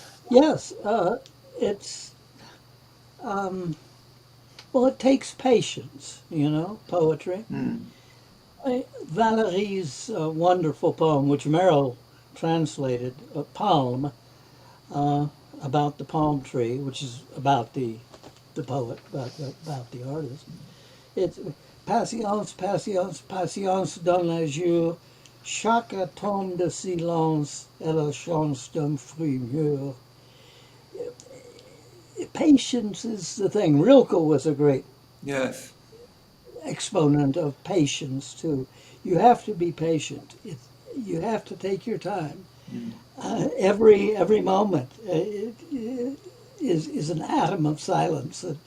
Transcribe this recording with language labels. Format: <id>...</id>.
<en>Yes, it's it takes patience, poetry. Valerie's wonderful poem, which Merrill translated, Palm, about the palm tree, which is about the poet, about the artist. It's patience, patience, patience</en> <fr>dans les jours, chaque atome de silence est la chance d'un fruit mûr.</fr> <en>Patience is the thing. Rilke was a great exponent of patience too. You have to be patient. You have to take your time. Every moment is an atom of silence.</en>